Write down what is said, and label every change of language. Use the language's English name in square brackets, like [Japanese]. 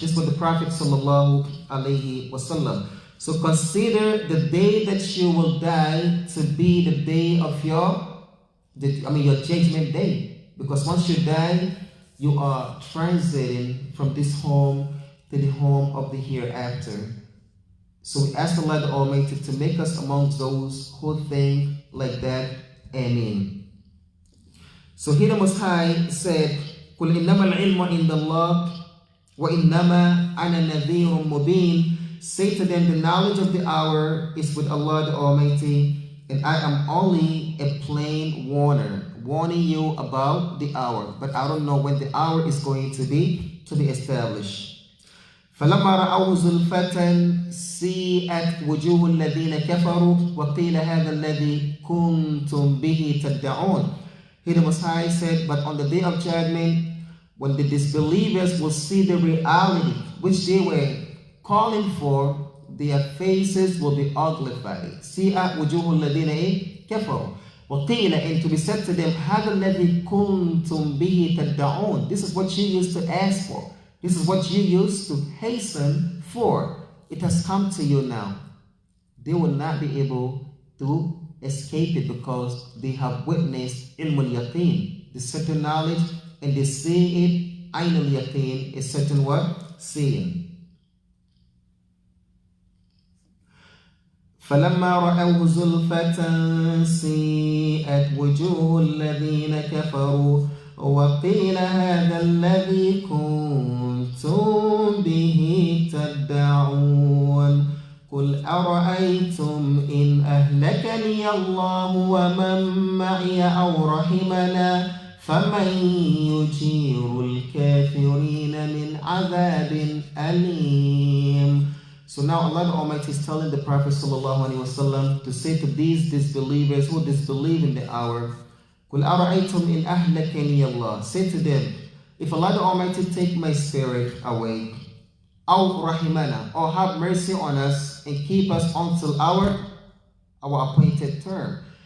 [English] This was the Prophet sallallahu alaihi wasallam. So consider the day that you will die to be the day of your judgment day. Because once you die, you are transiting from this home to the home of the hereafter. So we ask Allah the Almighty to make us amongst those who think like that. Amen. So here the Most High said, [Arabic] قُلْ إِنَّمَا الْعِلْمُ عِنْدَ اللَّهِ وَإِنَّمَا أَنَا نَذِيرٌ مُبِينٌ. [English] Say to them, the knowledge of the hour is with Allah the Almighty, and I am only a plain warner, warning you about the hour, but I don't know when the hour is going to be established. [Arabic] فَلَمَّا رَأَوْهُ زُلْفَةً سِيئَتْ وُجُوهُ الَّذِينَ كَفَرُوا وَقِيلَ هَذَا الَّذِي كُنْتُمْ بِهِ تَدَّعُونَ. [English] Here the Most High said, but on the day of judgment, when the disbelievers will see the reality which they were calling for, their faces will be uglified. [Arabic] سِيئَتْ وُجُوهُ الَّذِينَ كَفَرُوا وَقِيلَ, [English] and to be said to them, [Arabic] هَذَا الَّذِي كُنْتُمْ بِهِ تَدَّعُونَ. [English] This is what you used to ask for. This is what you used to hasten for. It has come to you now. They will not be able to escape it because they have witnessed ilmul yaqeen, the certain knowledge, and they see it. Ainul yaqeen is certain what? Seeing. [Arabic] فَلَمَّا رَأَوْهُ زُلْفَةً سِيئَتْ وُجُوهُ الَّذِينَ كَفَرُوا وقيل هذا الذي كنتم به تدعون قل أرأيتم إن أهلكني الله ومن معي أو رحمنا فمن يجير الكافرين من عذاب أليم. [English] So now Allah the Almighty is telling the Prophet ﷺ to say to these disbelievers who disbelieve in the hour, [Arabic] قل أرأيتم إن أهلكني الله. [English] Say to them, if Allah the Almighty take my spirit away, [Arabic] أو رحمنا, [English] or have mercy on us and keep us until our appointed term.